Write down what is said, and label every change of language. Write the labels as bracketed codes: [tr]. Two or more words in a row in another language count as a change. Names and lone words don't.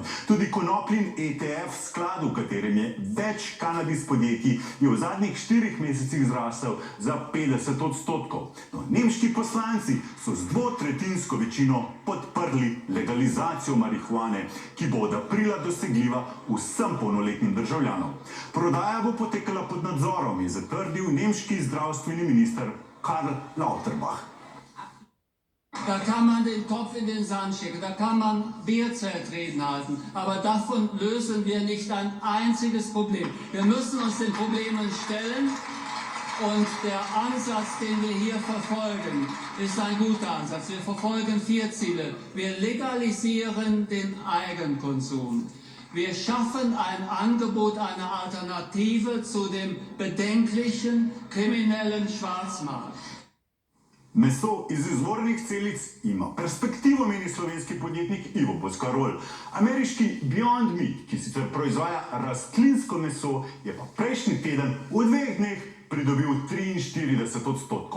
[sl] Tudi konopljin ETF sklad, v katerem je več kanabis podjetij, je v zadnjih 4 mesecih zrasel za 50%. No, nemški poslanci so z 2/3 večino podprli legalizacijo marihuane, ki bo od aprila dosegljiva vsem polnoletnim državljanom. Prodaja bo potekala pod nadzorom, je zatrdil nemški zdravstveni minister Karl Lauterbach. [de] Da kann man den Kopf in den Sand stecken, da kann man Bierzeltreden halten, aber davon lösen wir nicht ein einziges Problem. Wir müssen uns den Problemen stellen und der Ansatz, den wir hier verfolgen, ist ein guter Ansatz. Wir verfolgen 4 Ziele. Wir legalisieren den Eigenkonsum. Wir schaffen ein Angebot, eine Alternative zu dem bedenklichen kriminellen Schwarzmarkt. [sl] Meso iz izvornih celic ima perspektivo, meni slovenski podjetnik Ivo Boscarol. Ameriški Beyond Meat, ki sicer proizvaja rastlinsko meso, je pa prejšnji teden v 2 dneh pridobil 43%.